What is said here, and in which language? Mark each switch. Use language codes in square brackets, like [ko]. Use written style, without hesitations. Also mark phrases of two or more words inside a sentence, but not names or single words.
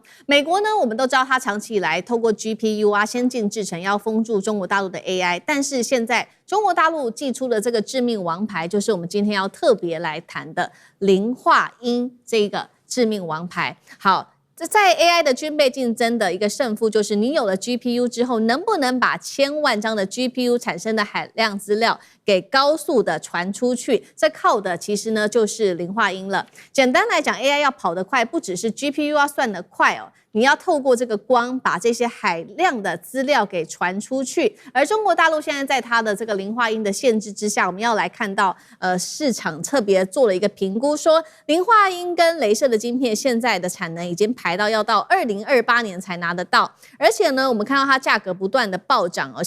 [zh] 美國呢，我們都知道它長期以來透過 GPU 啊、先進製程要封住中國大陸的 AI， 但是現在中國大陸祭出的這個致命王牌，就是我們今天要特別來談的磷化銦這個致命王牌。好。在 AI 的軍備競爭的一個勝負，就是你有了 GPU 之後，能不能把千萬張的 GPU 產生的海量資料給高速的傳出去？這靠的其實呢就是磷化銦了。簡單來講 ，AI 要跑得快，不只是 GPU 要算得快哦，你要透過這個光把這些海量的資料給傳出去。而中國大陸現在在它的這個磷化銦的限制之下，我們要來看到市場特別做了一個評估，說磷化銦跟雷射的晶片現在的產能已經排到要到2028年才拿得到，而且呢，我們看到它價格不斷的暴漲哦。